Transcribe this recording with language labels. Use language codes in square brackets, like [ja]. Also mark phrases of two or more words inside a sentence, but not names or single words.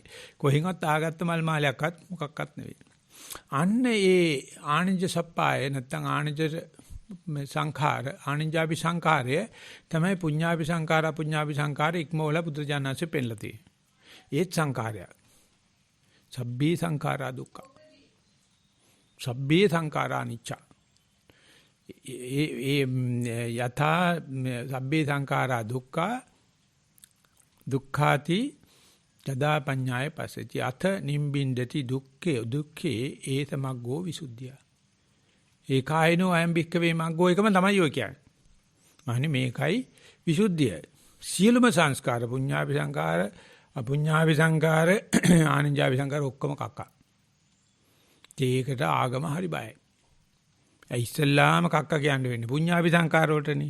[si] කොහෙන්වත් ආගත්ත මල් මාලයක්වත් මොකක්වත් නෙවෙයි. අන්න ඒ [pi] ආනන්ජ සප්පාය [si] නැත්තම් [pi] ආනන්ජ සංඛාර ආනන්ජාපි සංඛාරය [si] තමයි [pi] පුඤ්ඤාපි සංඛාර අපුඤ්ඤාපි සංඛාර [si] ඉක්මවල බුදුජානනාංශේ පෙන්නලා තියෙන්නේ. ඒත් සංඛාරය. [pi] සබ්බේ සංඛාරා දුක්ඛ. සබ්බේ සංඛාරා අනිච්ච. ඒ යථා සබ්බේ සංඛාරා දුක්ඛ දුක්ඛාති තදා පඤ්ඤාය පස්සති අත නිම්බින්දති දුක්ඛේ ඒතමග්ගෝ විසුද්ධිය. ඒකායනෝ අයම් භික්ඛවේ මග්ගෝ [si] එකම තමයි ඔය කියන්නේ. මානේ මේකයි විසුද්ධිය. සියලුම සංස්කාර [pi] පුඤ්ඤාපි සංඛාර අපුඤ්ඤාපි සංඛාර ආනන්ජාපි සංඛාර [si] ඔක්කොම කක්ක. ඒකට ආගම හරි බයයි. ඒ ඉස්සල්ලාම කක්ක කියන්න වෙන්නේ [pi] පුඤ්ඤාපි සංඛාර [si] වලටනේ.